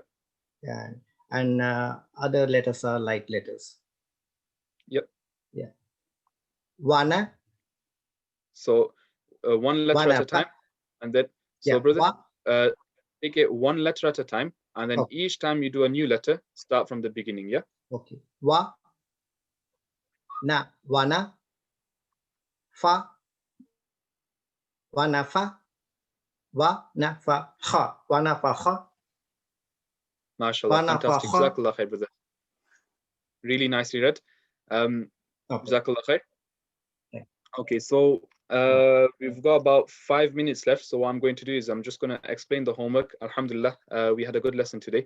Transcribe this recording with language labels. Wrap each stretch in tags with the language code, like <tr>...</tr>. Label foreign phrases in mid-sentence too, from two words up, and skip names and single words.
<en>Yeah, and other letters are light letters. Yep. Yeah. Wana. So 1 letter at a time, and then so yeah, brother, take it 1 letter at a time, and then each time you do a new letter, start from the beginning. Yeah.</en> <ar>Okay. Wa. Na. Wana. Fa. Wana fa. Wa na fa kha. Wana fa kha.</ar> <en>MashaAllah, fantastic.</en> <ar>Jazakallah khair, brother.</ar> <en>Really nicely read.</en> <ar>Jazakallah khair.</ar> <en>Okay, so we've got about 5 minutes left. So what I'm going to do is I'm just going to explain the homework. Alhamdulillah, we had a good lesson today.</en>